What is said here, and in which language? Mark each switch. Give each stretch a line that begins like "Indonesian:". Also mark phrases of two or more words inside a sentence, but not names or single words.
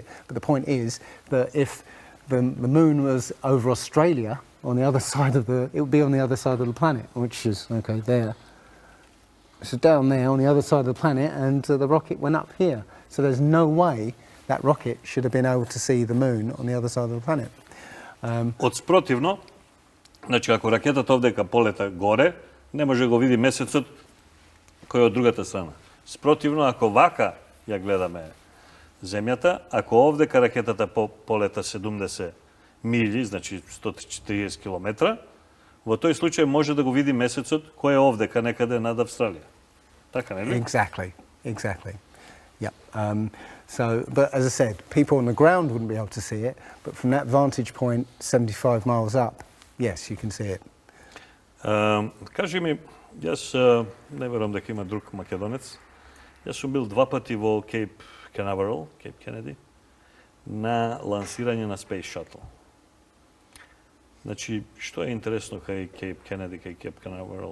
English: But the point is that if the moon was over Australia, on the other side of it would be on the other side of the planet, which is, okay, there. So down there on the other side of the planet, and the rocket went up here. So there's no way that rocket should have been able to see the moon on the other side of the planet.
Macedonian: Од спротивно, значи ако ракетата овдека полета горе, не може да го види месецот кој е од другата страна. Спротивно, ако вака ја гледаме земјата, ако овдека ракетата полета 70 милји, значи 140 километра, во тој случај може да го види месецот кој е овдека некаде над Австралија. Така, нели?
English: Exactly. Yep. So, but as I said, people on the ground wouldn't be able to see it, but from that vantage point, 75 miles up, yes, you can see it.
Macedonian: Кажи ми, јас не верувам дека има друг македонец. Јас сум бил 2 пати во Кейп Канаверал, Кейп Кенеди, на лансирање на Space Shuttle. Значи, што е интересно кај Кейп Кенеди, кај Кейп Канаверал?